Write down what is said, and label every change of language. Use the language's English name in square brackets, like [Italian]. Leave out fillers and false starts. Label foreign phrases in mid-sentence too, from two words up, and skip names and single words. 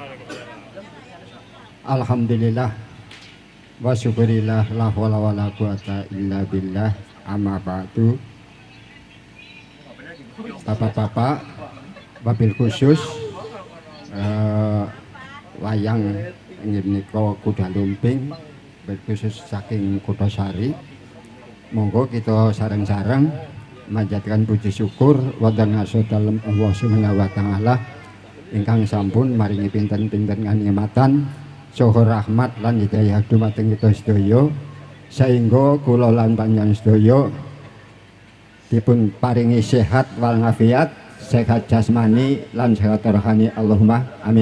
[Arabic] الحمد لله والشكر لله لا حول ولا قوة إلا بالله، أما بعد. [Javanese] Bapak-bapak, [Arabic] وبالخصوص [Javanese] wayang inggih menika kuda lumping berkhusus saking Kutosari. Monggo kita sareng-sareng manjatkan puji syukur wonten ngarsa dalem Allah [Arabic] سبحانه وتعالى [Javanese] ingkang sampun maringi pinten-pinten kanikmatan saha rahmat lan hidayah dumateng kita sedaya, sehingga kula lan panjenengan sedaya dipun paringi sehat wal afiat, sehat jasmani lan sehat rohani, [Arabic] اللهم آمين.